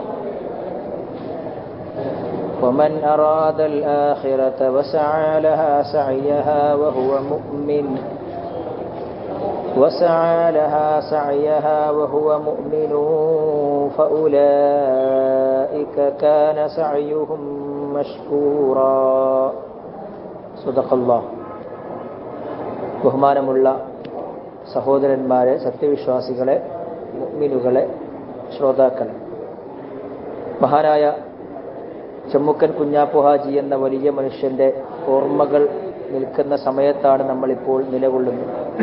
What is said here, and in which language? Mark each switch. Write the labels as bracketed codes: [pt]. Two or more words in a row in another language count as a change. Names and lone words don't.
[ar] ومن أراد الآخرة وسعى لها سعيها وهو مؤمن فأولئك كان سعيهم مشكورا. صدق الله. [ml] ബഹുമാനമുള്ള സഹോദരന്മാരെ, സത്യവിശ്വാസികളെ, മുഅ്മിനുകളെ, ശ്രോതാക്കളെ, മഹാനായ ചെമ്മുക്കൻ കുഞ്ഞാപ്പു ഹാജി എന്ന വലിയ മനുഷ്യന്റെ ഓർമ്മകൾ നിൽക്കുന്ന സമയത്താണ് നമ്മളിപ്പോൾ നിലകൊള്ളുന്നത്.